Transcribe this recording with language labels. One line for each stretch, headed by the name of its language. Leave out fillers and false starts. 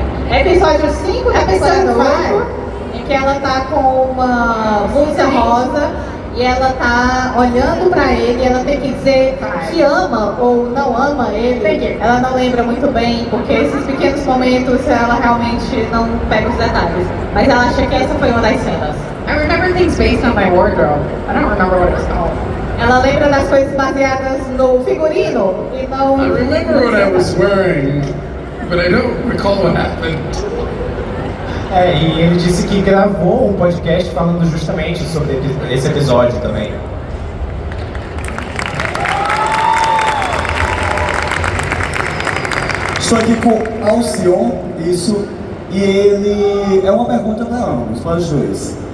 Portuguese: Episódio 5 da temporada 8, em que ela tá com uma blusa rosa e ela tá olhando pra ele e ela tem que dizer que ama ou não ama ele. Ela não lembra muito bem, porque esses pequenos momentos ela realmente não pega os detalhes. Mas ela acha que essa foi uma das cenas.
English: I remember things based on my wardrobe. I don't remember what it was called.
Portuguese: Ela lembra das coisas baseadas no figurino e não...
English: I remember what I was wearing, but I don't recall what happened.
Portuguese: E ele disse que gravou um podcast falando justamente sobre esse episódio também. Estou aqui com Alcion, isso, e ele... É uma pergunta para ambos, para os dois.